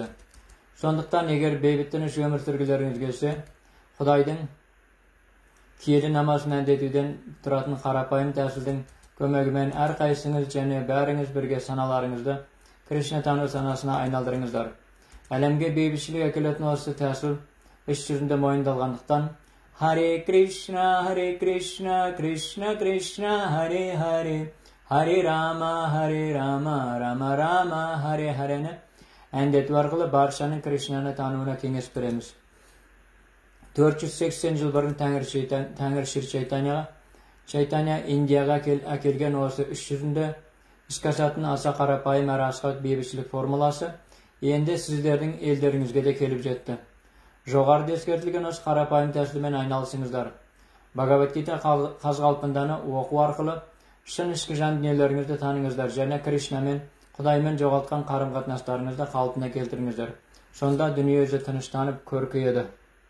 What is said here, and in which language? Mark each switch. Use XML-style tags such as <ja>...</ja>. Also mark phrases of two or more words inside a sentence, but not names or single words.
<kk>Сондықтан егер бейбіт тыныш өмір сүргілеріңіз келсе, Құдайдың киелі намазын әндетуден тұратын қарапайым тәсілдің көмегімен әрқайсыңыз және бәріңіз бірге саналарыңызды Кришна тану санасына айналдырыңыздар. Әлемге бейбітшілік әкелетін осы тәсіл іс жүзінде мойындалғандықтан Харе Кришна, Кришна Кришна, Харе Харе, Харе Рама, Рама Рама, Харе Харені әндету арқылы баршаның Кришнаны тануына кеңес береміз. 480 жыл бұрын Тәңір Шри Чайтанья Индияға әкелген осы іс жүзінде іске асатын аса қарапайым әрі асқақ бейбітшілік формуласы енді сіздердің елдеріңізге де келіп жетті. Жоғарыда ескертілген осы қарапайым тәсілмен айналысыңыздар. Бхагавад-гита қаз-қалпынданы оқу арқылы шын ішкі жан дүниелеріңізді таныңыздар және Кришнамен, Құдаймен жоғалтқан қарым-қатынастарыңызды қалпына келтіріңіздер. Сонда дүние өзі тыныштанып көркейеді.</kk>